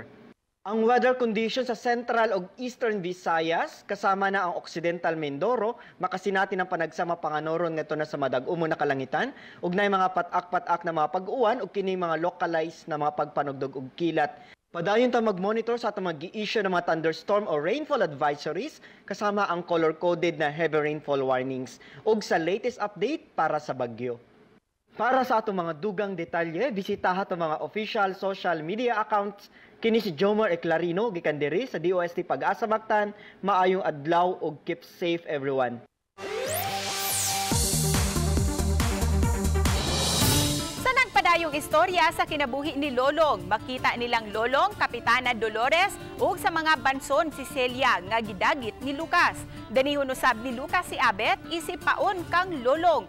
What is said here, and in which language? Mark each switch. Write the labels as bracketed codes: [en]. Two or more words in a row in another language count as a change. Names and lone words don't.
[ceb] Ang [en] weather conditions [ceb] sa Central ug Eastern Visayas kasama na ang Occidental Mindoro makasinati ng panagsama panganoron ngadto na sa madag-umo na kalangitan ug nay mga patak-patak na mga pag-uwan ug kini mga localized na mga pagpanugdog ug kilat. Padayon ta mag-monitor sa atong mag-i-issue ng mga thunderstorm o [en] rainfall advisories [ceb] kasama ang color-coded na [en] heavy rainfall warnings [ceb] ug sa [en] latest update [ceb] para sa bagyo. Para sa atong mga dugang detalye, bisitaha atong mga [en] official social media accounts [ceb] kini si Jomar Eclarino gikan diri sa DOST Pag-asa Mactan. Maayong adlaw ug [en] keep safe everyone. [ceb] Padayong istorya sa kinabuhi ni Lolong. Makita nilang Lolong, Kapitana Dolores ug sa mga banson si Celia nga gidagit ni Lucas. Danihon usab ni Lucas si Abet isip paon kang Lolong.